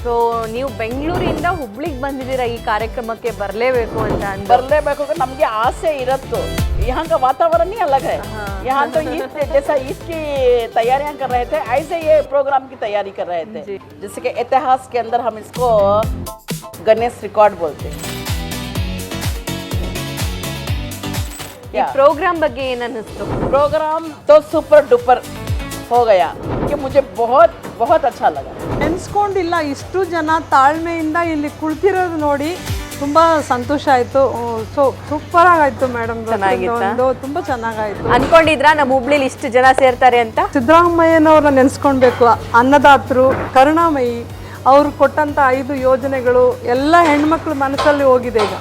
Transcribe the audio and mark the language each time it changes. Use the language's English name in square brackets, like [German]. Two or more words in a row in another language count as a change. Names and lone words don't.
[Kannada] ಸೊ ನೀವು ಬೆಂಗಳೂರಿಂದ ಹುಬ್ಳಿಗೆ ಬಂದಿದ್ದೀರಾ ಈ ಕಾರ್ಯಕ್ರಮಕ್ಕೆ ಬರಲೇಬೇಕು ಅಂತ ಅಂದು ಬರಲೇಬೇಕು ನಮಗೆ ಆಸೆ ಇರತ್ತು [Hindi] यहाँ का वातावरण ही अलग है यहाँ तो ईद जैसा ईद की तैयारियां कर रहे थे ऐसे ये प्रोग्राम की तैयारी कर रहे थे जैसे कि इतिहास के अंदर हम इसको गणेश रिकॉर्ड बोलते हैं [Kannada] ಈ ಪ್ರೋಗ್ರಾಮ್ ಬಗ್ಗೆ ಏನು ಅನ್ನಿಸ್ತು [Hindi] प्रोग्राम तो [English] super duper [Hindi] हो गया कि मुझे बहुत बहुत अच्छा लगा [Kannada] ನೆನೆಸ್ಕೊಂಡಿಲ್ಲ ಇಷ್ಟು ಜನ ತಾಳ್ಮೆಯಿಂದ ಇಲ್ಲಿ ಕುಳಿತಿರೋದು ನೋಡಿ ತುಂಬ ಸಂತೋಷ ಆಯಿತು. ಸೊ ಸೂಪರ್ ಆಗಾಯ್ತು ಮೇಡಮ್, ತುಂಬ ಚೆನ್ನಾಗಾಯ್ತು. ಅನ್ಕೊಂಡಿದ್ರಾ ನಮ್ಮ ಹುಬ್ಳಿಲಿ ಇಷ್ಟು ಜನ ಸೇರ್ತಾರೆ ಅಂತ? ಸಿದ್ದರಾಮಯ್ಯನವ್ರನ್ನ ನೆನೆಸ್ಕೊಳ್ಬೇಕು, ಅನ್ನದಾತರು, ಕರುಣಾಮಯಿ, ಅವ್ರು ಕೊಟ್ಟಂಥ 5 ಯೋಜನೆಗಳು ಎಲ್ಲ ಹೆಣ್ಮಕ್ಳ ಮನಸ್ಸಲ್ಲಿ ಹೋಗಿದೆ ಈಗ.